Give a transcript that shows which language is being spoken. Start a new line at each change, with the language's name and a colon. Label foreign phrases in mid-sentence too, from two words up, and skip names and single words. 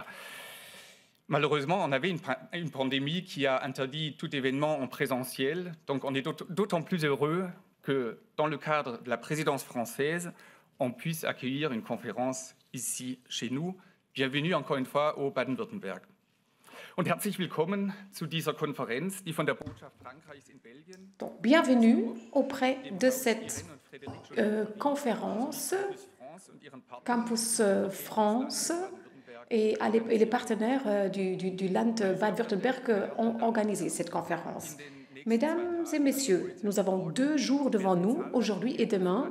French: Malheureusement, on avait une pandémie qui a interdit tout événement en présentiel. Donc on est d'autant plus heureux que dans le cadre de la présidence française, on puisse accueillir une conférence ici chez nous. Bienvenue encore une fois au Baden-Württemberg.
German: Und herzlich willkommen zu dieser Konferenz, die von der Botschaft Frankreichs in Belgien.
French: Donc, bienvenue auprès de cette conférence Campus France et les partenaires du Land Baden-Württemberg ont organisé cette conférence. Mesdames et messieurs, nous avons 2 jours devant nous, aujourd'hui et demain.